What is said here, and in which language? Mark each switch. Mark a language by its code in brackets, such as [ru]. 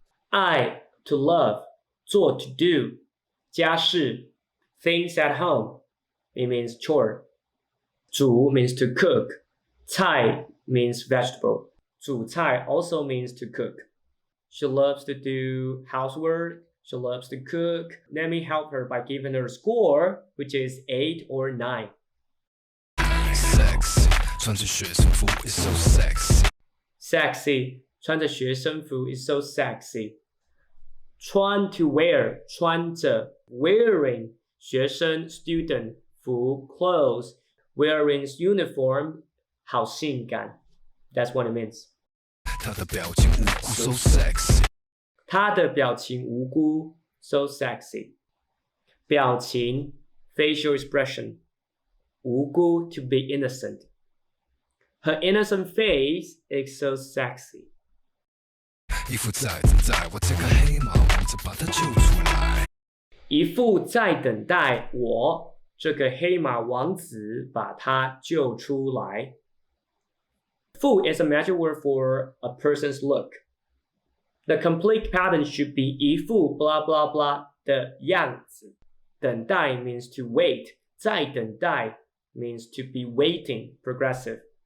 [en] 爱 to love, 做 to do, 家事 things at home. It means chore. 煮 means to cook. 菜 means vegetable. 煮菜 also means to cook. She loves to do housework. She loves to cook. Let me help her by giving her a score, which is 8 or 9. Sexy, [zh] 穿着学生服 [en] is so sexy. Sexy, [zh] 穿着学生服 [en] is so sexy. 穿 to wear, 穿着 wearing 学生 student 服 clothes wearing uniform 好性感 That's what it means. [zh] 她的表情无辜 [en] so sexy. [zh] 她的表情无辜 [en] so sexy. 表情 facial expression 无辜 to be innocent. Her innocent face is so sexy. [zh] 一副在等待我这个黑马王子把她救出来。一副在等待我这个黑马王子把她救出来。 [en] 副 is a magic word for a person's look. The complete pattern should be 一副 blah blah blah 的样子。等待 means to wait. 在等待 means to be waiting, progressive.